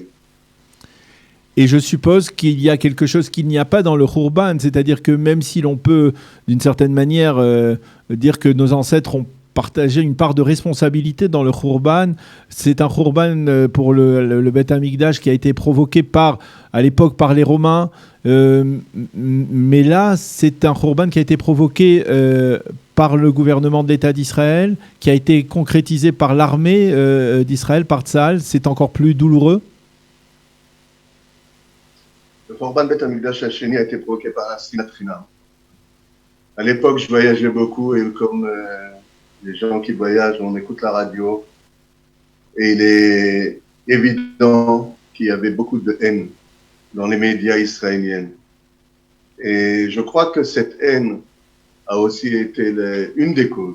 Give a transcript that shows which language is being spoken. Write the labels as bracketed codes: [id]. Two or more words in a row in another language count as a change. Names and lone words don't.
[fr] Et je suppose qu'il y a quelque chose qu'il n'y a pas dans le khurban, c'est-à-dire que même si l'on peut, d'une certaine manière, dire que nos ancêtres ont partagé une part de responsabilité dans le khurban, c'est un khurban pour le [he] בית המקדש [fr] qui a été provoqué à l'époque par les Romains, mais là c'est un khurban qui a été provoqué par le gouvernement de l'État d'Israël, qui a été concrétisé par l'armée d'Israël, par Tzahal. C'est encore plus douloureux. Le [he] חורבן בית המקדש השני [fr] a été provoqué par un [he] שנאת חינם. [fr] À l'époque, je voyageais beaucoup et comme les gens qui voyagent, on écoute la radio. Et il est évident qu'il y avait beaucoup de haine dans les médias israéliens. Et je crois que cette haine a aussi été une des causes.